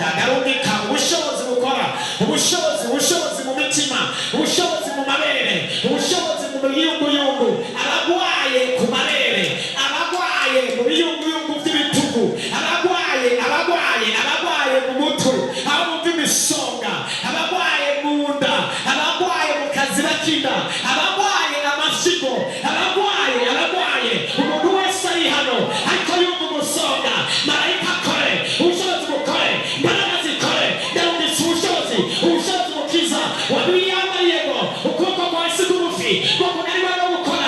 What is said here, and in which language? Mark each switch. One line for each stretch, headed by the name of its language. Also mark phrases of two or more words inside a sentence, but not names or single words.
Rundi: Ndarungika ubushobozi bukora, ubushobozi mu mitima, ubushobozi mu mabere, ubushobozi mu biyunguyungu, abagwaye ku mabere, abagwaye mu biyunguyungu by'ibitugu, abagwaye mu mutwe, abo bumva imisonga, abagwaye mu nda, abagwaye mu kazira k'inda, abagwaye amasigo, abagwaye umuntu wese ari hano ariko yumva umusonga. Marayika akore, ubushobozi bukore, imbaraga zikore. Ndarungitse ubushobozi bukiza. Wabiyambariye ngo ukuboko kwawe si kugufi ngo kunanirwa no gukora.